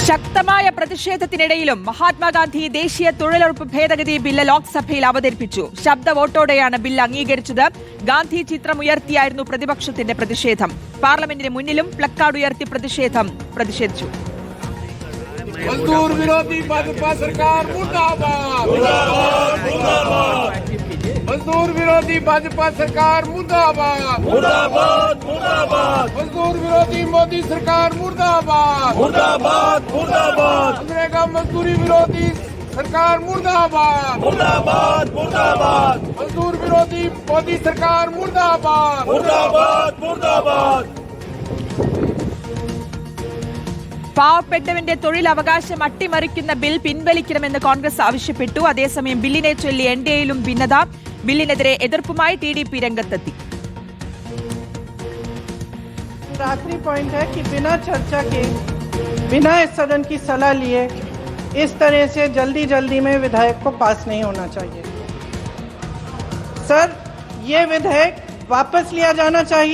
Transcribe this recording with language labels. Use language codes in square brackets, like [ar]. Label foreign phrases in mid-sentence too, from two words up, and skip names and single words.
[ml] ശക്തമായ പ്രതിഷേധത്തിനിടയിലും മഹാത്മാഗാന്ധി ദേശീയ തൊഴിലുറപ്പ് ഭേദഗതി ബില്ല് ലോക്സഭയിൽ അവതരിപ്പിച്ചു. ശബ്ദ വോട്ടോടെയാണ് ബില്ല് അംഗീകരിച്ചത്. ഗാന്ധി ചിത്രം ഉയർത്തിയായിരുന്നു പ്രതിപക്ഷത്തിന്റെ പ്രതിഷേധം. പാർലമെന്റിന് മുന്നിലും പ്ലക്കാർഡ് ഉയർത്തി പ്രതിഷേധിച്ചു. [hi] मजदूर विरोधी भाजपा सरकार मुर्दाबाद, मजदूर विरोधी भाजपा सरकार मुर्दाबाद, मजदूर विरोधी मोदी सरकार मुर्दाबाद, मनरेगा मजदूरी विरोधी सरकार मुर्दाबाद, मजदूर विरोधी मोदी सरकार मुर्दाबाद. [ml] പാവപ്പെട്ടവന്റെ തൊഴിലവകാശം അട്ടിമറിക്കുന്ന ബിൽ പിൻവലിക്കണമെന്ന് കോൺഗ്രസ് ആവശ്യപ്പെട്ടു. അതേസമയം ബില്ലിനെ ചൊല്ലി എൻഡിഎയിലും ഭിന്നത. ബില്ലിനെതിരെ എതിർപ്പുമായി टीडीपी രംഗത്തെത്തി. [hi] आखिरी पॉइंट है कि बिना चर्चा के, बिना इस सदन की सलाह लिए इस तरह से जल्दी में विधेयक को पास नहीं होना चाहिए. सर, ये विधेयक वापस लिया जाना चाहिए.